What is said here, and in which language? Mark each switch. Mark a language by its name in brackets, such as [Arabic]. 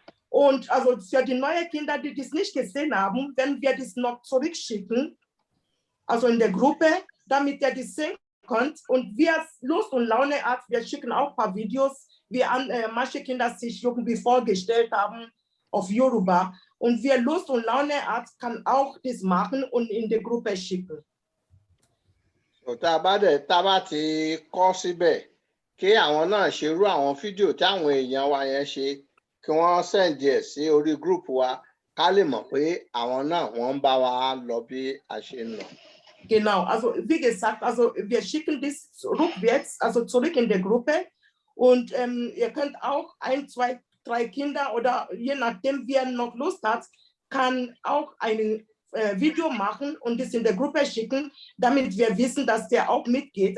[German] Und also für die neuen Kinder, die das nicht gesehen haben, wenn wir das noch zurückschicken, also in der Gruppe, damit ihr das sehen könnt und wir Lust und Laune hat, wir schicken auch ein paar Videos, wie manche Kinder sich irgendwie vorgestellt haben auf Yoruba. Und wer Lust und Laune hat, kann auch das machen und in die Gruppe schicken. [Yoruba] Tá bá ti kọ síbẹ̀ kí àwọn náà ṣerú àwọn fídíò tí àwọn èèyàn wa yẹn ṣe kí wọ́n send ẹ̀ sí orí group wa ká lè mọ̀ pé àwọn náà wọ́n ń bá wa lọ bí a ṣe ń lọ. [German] Genau, also wie gesagt, also wir schicken das rückwärts, also zurück in die Gruppe und ihr könnt auch 1, 2, 3 Kinder oder je nachdem, wer noch Lust hat, kann auch ein Video machen und das in der Gruppe schicken, damit wir wissen, dass der auch mitgeht.